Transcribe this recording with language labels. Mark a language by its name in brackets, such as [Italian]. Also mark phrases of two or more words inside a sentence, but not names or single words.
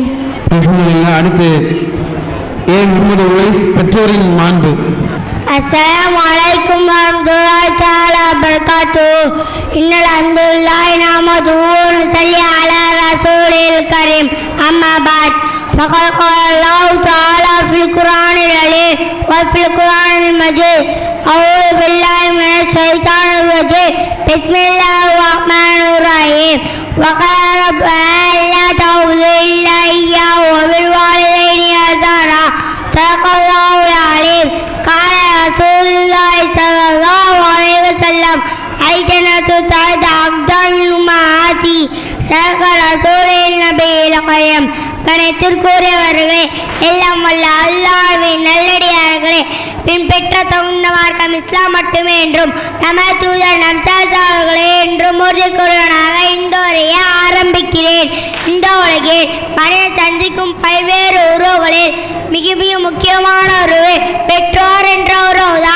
[Tamil] அல்ஹம்துலில்லாஹ். அடுத்து ஏ முகமது உவைஸ், பெற்றோரின் மாண்பு. [Arabic] السلام عليكم ورحمة الله تعالى وبركاته. إن الحمد لله نحمده ونصلي على رسوله الكريم. أما بعد. فقد قال الله تعالى في القرآن العليم وفي القرآن المجيد. أعوذ بالله من الشيطان الرجيم. بسم الله الرحمن الرحيم. وقال ربنا ألا تعبدوا إلا إياه وبالوالدين إحسانا. صدق الله العليم. قال رسول الله صلى الله عليه وسلم الجنة تحت أقدام أمهاتي. صدق رسول النبي القيم. [Tamil] கணத்திற்குரியவர்களே, எல்லாம் வல்ல அல்லாஹ்வின் நல்லடியார்களே, பின்பற்ற தகுந்த மார்க்கம் இஸ்லாம் மட்டுமே என்றும் நமது தூதர் நம்சாஸ் அவர்களே என்றும் உறுதி கூறுவனாக இந்த உரையை ஆரம்பிக்கிறேன். இந்த உலகில் மனிதன் சந்திக்கும் பல்வேறு உறவுகளில் மிக மிக முக்கியமான உறவு பெற்றோர் என்ற உறவுதான்.